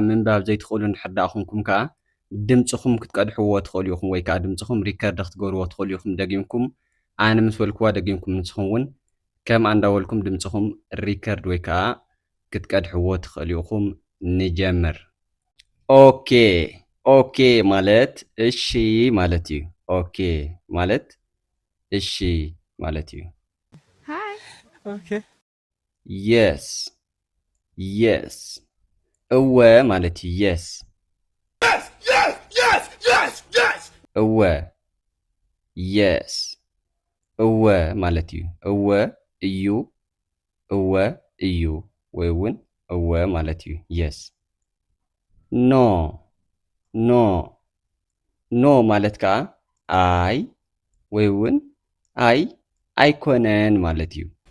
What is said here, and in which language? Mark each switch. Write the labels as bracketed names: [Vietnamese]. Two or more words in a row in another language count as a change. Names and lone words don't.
[Tigrinya] ምንባብ ዘይትኽእሉ እንድሕር ዳኣ ኮንኩም ከዓ ድምፅኹም ክትቀድሕዎ ትኽእሉ ኢኹም ወይ ከዓ ድምፅኹም ሪከርድ ክትገብርዎ ትኽእሉ ኢኹም ደጊምኩም ኣነ ምስ በልክዋ ደጊምኩም ንስኹም እውን ከም እንዳበልኩም ድምፅኹም ሪከርድ ወይ ከዓ ክትቀድሕዎ ትኽእሉ ኢኹም። ንጀምር። [English] okay okay [Tigrinya] ማለት እሺ ማለት እዩ። ኦኬ ማለት እሺ ማለት እዩ። [English] Hi. Okay. yes yes [Tigrinya] እወ ማለት እዩ። yes እወ yes እወ ማለት እዩ። እወ እዩ እወ እዩ ወይ እውን እወ ማለት እዩ። [English] yes no no no [Tigrinya] ማለት ከዓ አይ ወይ እውን አይ ኣይኮነን ማለት እዩ።